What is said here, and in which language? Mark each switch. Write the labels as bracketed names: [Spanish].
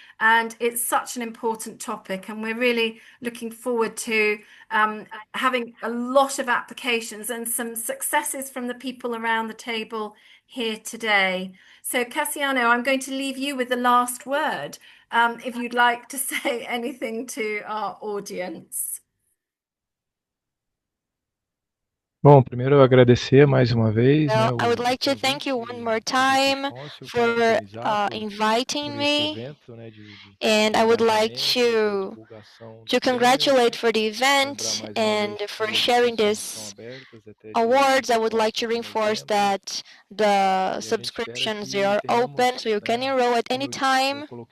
[English] And it's such an important topic, and we're really looking forward to having a lot of applications and some successes from the people around the table here today. So Cassiano, I'm going to leave you with the last word, if you'd like to say anything to our audience. [Portuguese] Bom, primeiro agradecer mais uma vez. [English] Well, I would like to thank you one more time for inviting me, and I would like to congratulate for the event and for sharing these awards. I would like to reinforce that the subscriptions, they are open, so you can enroll at any time.